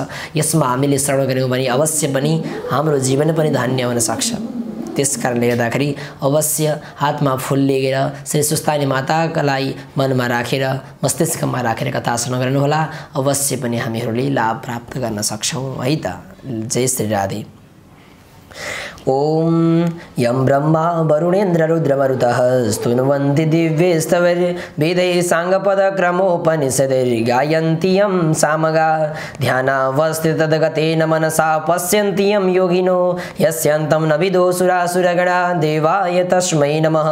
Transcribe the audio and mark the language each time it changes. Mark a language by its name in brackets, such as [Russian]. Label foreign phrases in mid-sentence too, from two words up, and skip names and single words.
[Nepali] यसमा हामीले श्रवण गऱ्यौँ भने अवश्य पनि हाम्रो जीवन पनि धन्य हुन सक्छ। त्यसकारणले गर्दाखेरि अवश्य हातमा फुल लिएर श्री सुस्तानी मातालाई मनमा राखेर मस्तिष्कमा राखेर कथा श्रवण गर्नुहोला। अवश्य पनि हामीहरूले लाभ प्राप्त गर्न सक्छौँ है त। जय श्री राधे। [Sanskrit] ओम यं ब्रह्मा वरुणेन्द्र रुद्रमरुतः स्तुवन्ति दिव्यैस्तवैर्वेदैः साङ्गपदक्रमोपनिषदैर्गायन्ति यं सामगा ध्यानावस्थिततद्गतेन मनसा पश्यन्ति यं योगिनो यस्यान्तं न विदो सुरासुरगणा देवाय तस्मै नमः।